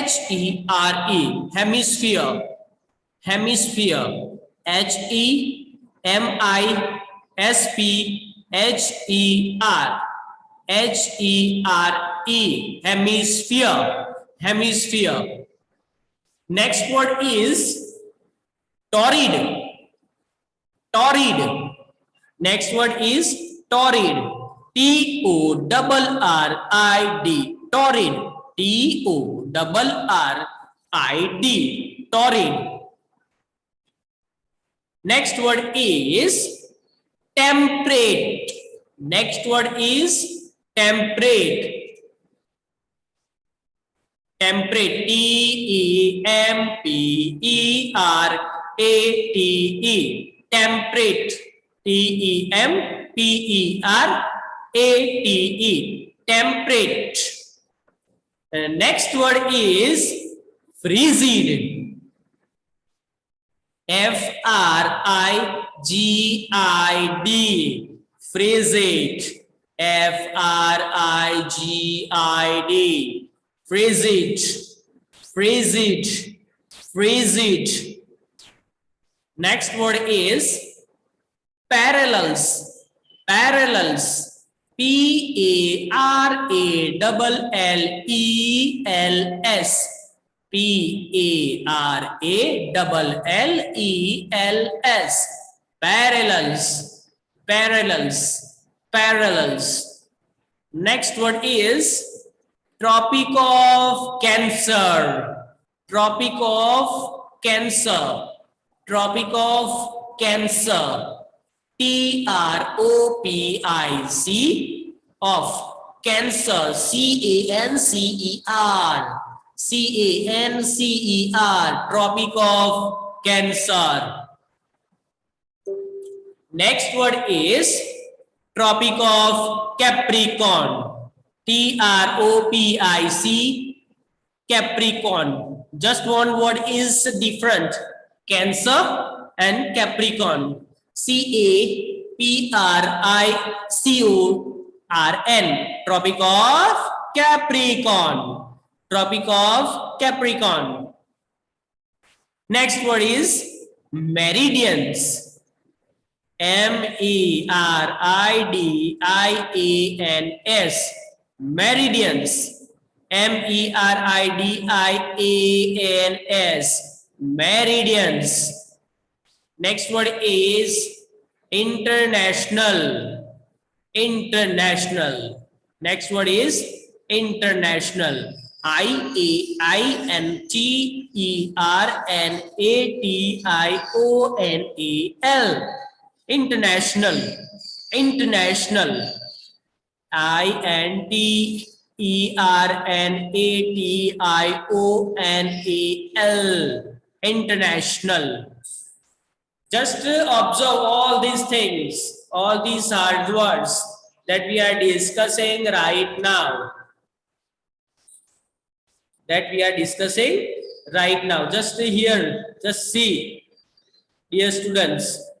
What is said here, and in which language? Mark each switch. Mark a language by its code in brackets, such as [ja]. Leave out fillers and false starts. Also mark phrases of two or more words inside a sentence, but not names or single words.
[en] H-E-M-I-S-P-H-E-R-E. Hemisphere. Hemisphere. H-E-M-I-S-P-H-E-R-E. M-I-S-P-H-E-R. H-E-R-E. Hemisphere. Hemisphere. Next word is torrid. Torrid. Next word is torrid. T-O-R-R-I-D. Torrid. T-O-R-R-I-D. Torrid. Next word is temperate. Next word is temperate. Temperate. T-E-M-P-E-R-A-T-E. Temperate. T-E-M-P-E-R-A-T-E. Temperate. Next word is frigid. F-R-I-G-I-D. Frigid. F-R-I-G-I-D. Frigid. Frigid. Frigid. Next word is parallels. Parallels. P-A-R-A-L-L-E-L-S. P-A-R-A-L-L-E-L-S. Parallels. Parallels. Parallels. Next word is Tropic of Cancer. Tropic of Cancer. Tropic of Cancer. T-R-O-P-I-C of Cancer. C-A-N-C-E-R. C-A-N-C-E-R. Tropic of Cancer. Next word is Tropic of Capricorn. T-R-O-P-I-C. Capricorn. Just one word is different. Cancer and Capricorn. C-A-P-R-I-C-O-R-N. Tropic of Capricorn. Tropic of Capricorn. Next word is meridians. M-E-R-I-D-I-A-N-S. Meridians. M-E-R-I-D-I-A-N-S. Meridians. Next word is international. International. Next word is international. I-A-I-N-T-E-R-N-A-T-I-O-N-A-L. International. International. I-N-T-E-R-N-A-T-I-O-N-A-L. International. Just observe all these things, all these hard words that we are discussing right now. Just here, just see, dear students.